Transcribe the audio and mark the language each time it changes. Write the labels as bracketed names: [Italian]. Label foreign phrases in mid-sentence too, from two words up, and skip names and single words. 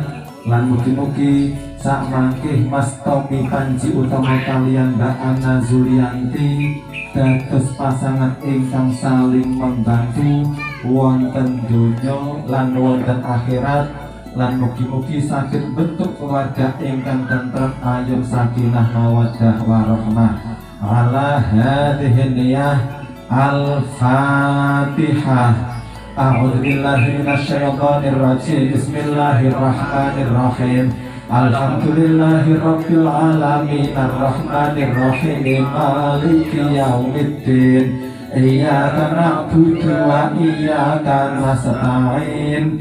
[Javanese] Lan mugi-mugi samangke Mas Tommy Panji Utomo kaliyan Mbak Anna Zulianti dados pasangan ingkang [Indonesian] saling membantu [Javanese] wonten donya lan wonten akhirat, lan mugi-mugi saged bentuk keluarga ingkang tentrem ayem [Arabic] سكينة مودة ورحمة. على هذه النية الفاتحة. أعوذ بالله من الشيطان الرجيم. بسم الله الرحمن الرحيم. الحمد لله رب العالمين الرحمن الرحيم مالك يوم الدين. إياك نعبد وإياك نستعين.